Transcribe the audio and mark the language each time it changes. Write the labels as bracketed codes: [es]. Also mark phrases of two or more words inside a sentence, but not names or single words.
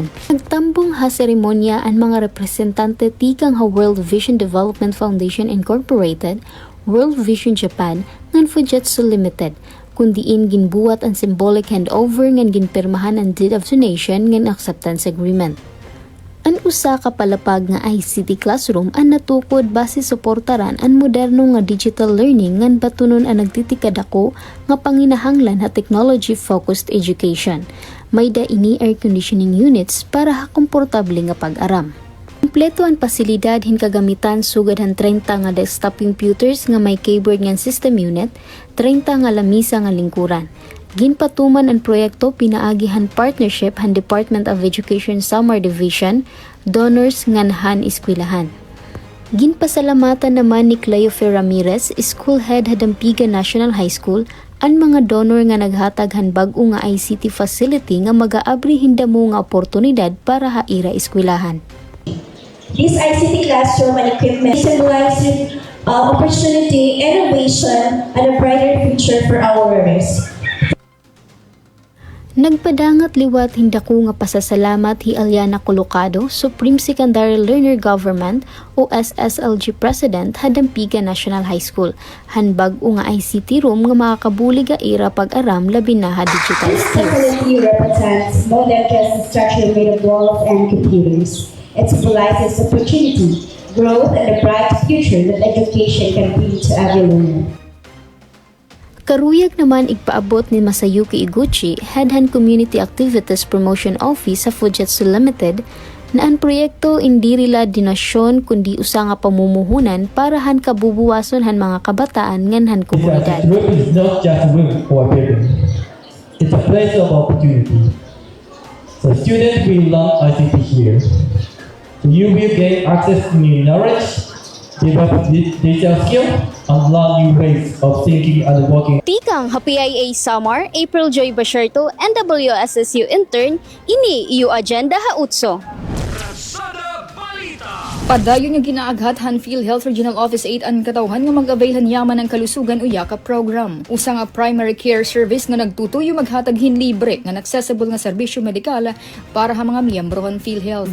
[war] Nagtambong ha seremonya ang mga representante tikang ha World Vision Development Foundation Incorporated, World Vision Japan, ngan Fujitsu Limited, kundiin ginbuwat ang [en] symbolic handover [war] ngan ginpirmahan ang [en] deed of donation [war] ngan [en] acceptance agreement. [war] Ang usa ka palapag nga [en] ICT classroom [war] ang natukod base suportaran ang moderno nga [en] digital learning [war] ngan batunon ang nagtitikadako nga panginahanglan ha [en] technology-focused education. [war] May daini [en] air conditioning units [war] para ha komportable nga pag-aram. Kompleto ang pasilidad hin kagamitan sugad han 30 nga [en] desktop computers [war] nga may keyboard ngan [en] system unit, [war] 30 nga lamisa nga lingkuran. Ginpatuman ang proyekto pinaagihan partnership han Department of Education Samar Division, donors ngan han eskwelahan. Ginpasalamatan naman ni Cleofe Ramirez, School Head Hadampigan National High School, ang mga donor nga naghatag han bag-o nga [en] ICT facility [war] nga mag-aabri hindamo nga oportunidad para haira eskwelahan. [en] This ICT classroom and equipment symbolizes opportunity, innovation, and a brighter future for our learners. [war] Nagpadangat liwat hindako nga pasasalamat hi Aliana Colocado, Supreme Secondary Learner Government o SSLG President Hadampigan National High School. Hanbag o nga [en] ICT room [war] nga makakabuli ga ira pag-aram labi na ha digital [en] This skills. facility represents more than just a structure made of walls and computers. It symbolizes opportunity, growth, and a bright future that education can bring to every learner. [war] Karuyag naman igpaabot ni Masayuki Iguchi, Head Han Community Activities Promotion Office sa Fujitsu Limited, na ang proyekto hindi rila dinasyon kundi usa nga pamumuhunan para han kabubuwason han mga kabataan ngan han komunidad. [en] This room is not just a room for people. It's a place of opportunity. So students will learn ICT here. You will gain access to new knowledge, develop digital skills, and learn new ways of thinking and working. [war] Tikang PIA Samar, April Joy Basherto, NWSSU intern, ini iyo agenda ha utso. Padayon nga ginaaghat han PhilHealth Regional Office 8 ang katawhan nga mag-availhan yaman ng kalusugan o yakap program. Usa nga [en] primary care service [war] nga nagtutuyo maghatag hin libre nga accessible nga serbisyo medikal para ha mga miyembro han PhilHealth.